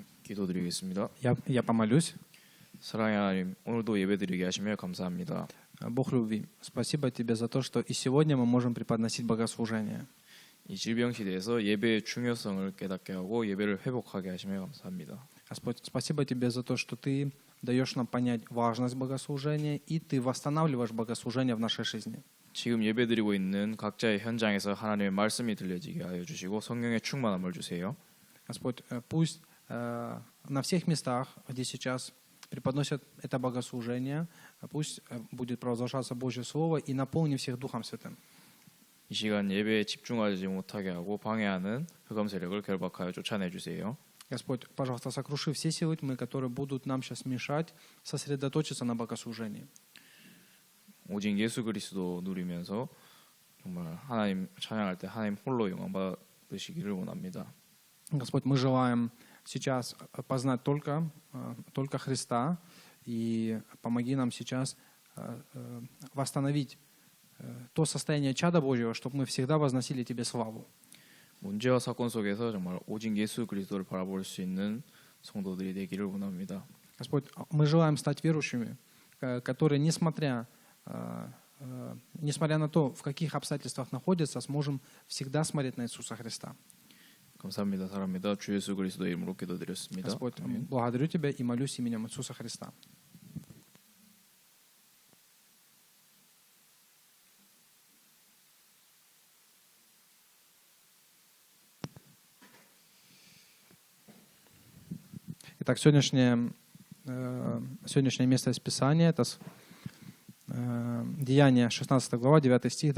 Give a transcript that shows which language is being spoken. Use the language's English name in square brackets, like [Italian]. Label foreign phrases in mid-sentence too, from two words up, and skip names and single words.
[Korean] 기도드리겠습니다. [Russian] Я помолюсь. [Korean] 사랑의 하나님, 오늘도 예배드리게 하시며 감사합니다. [Russian] Бог любви, спасибо Тебе за то, что и сегодня мы можем преподносить богослужение. [Korean] 이 질병 시대에서 예배의 중요성을 깨닫게 하고 예배를 회복하게 하시며 감사합니다. [Russian] Господь, спасибо Тебе за то, что Ты даешь нам понять важность богослужения, и Ты восстанавливаешь богослужение в нашей жизни. [Korean] 지금 예배드리고 있는 각자의 현장에서 하나님의 말씀이 들려지게 하여 주시고 성령의 충만함을 주세요. [Russian] Господь, пусть на всех местах, где сейчас преподносят это богослужение, пусть будет провозглашаться Божье Слово и наполни всех Духом Святым. [Korean] 이 시간 예배에 집중하지 못하게 하고 방해하는 흑암 세력을 결박하여 쫓아내 주세요. [Russian] Господь, пожалуйста, сокруши все силы тьмы, которые будут нам сейчас мешать сосредоточиться на богослужении. [Korean] 오직 예수 그리스도 누리면서 정말 하나님 찬양할 때 하나님 홀로 영광 받으시기를 원합니다. [Russian] Господь, мы желаем сейчас познать только Христа, и помоги нам сейчас восстановить то состояние чада Божьего, чтобы мы всегда возносили Тебе славу. [Korean] 문제와 사건 속에서 정말 오직 예수 그리스도를 바라볼 수 있는 성도들이 되기를 원합니다. [Russian] Господь, мы желаем стать верующими, которые, несмотря на то, в каких обстоятельствах находятся, сможем всегда смотреть на Иисуса Христа. [Korean] 감사합니다. 사랑합니다. 주 예수 그리스도의 이름으로 기도드렸습니다. [Russian] Господь, благодарю Тебя и молюсь именем Иисуса Христа. Итак, сегодняшнее место из Писания — это Деяния 16 глава, 9 стих.